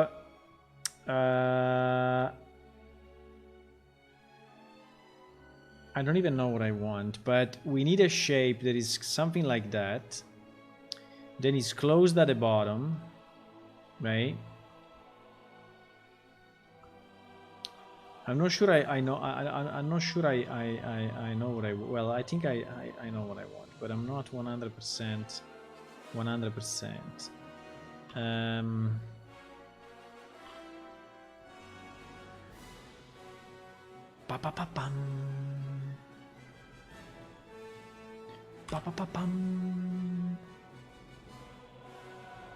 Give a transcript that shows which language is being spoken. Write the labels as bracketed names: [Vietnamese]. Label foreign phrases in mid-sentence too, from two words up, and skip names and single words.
[English] I don't even know what I want, but we need a shape that is something like that. Then it's closed at the bottom, right? I'm not sure I'm not sure I know what I, well, I think I know what I want, but I'm not 100%. Pa-pa-pa-pam. Pa-pa-pa-pam.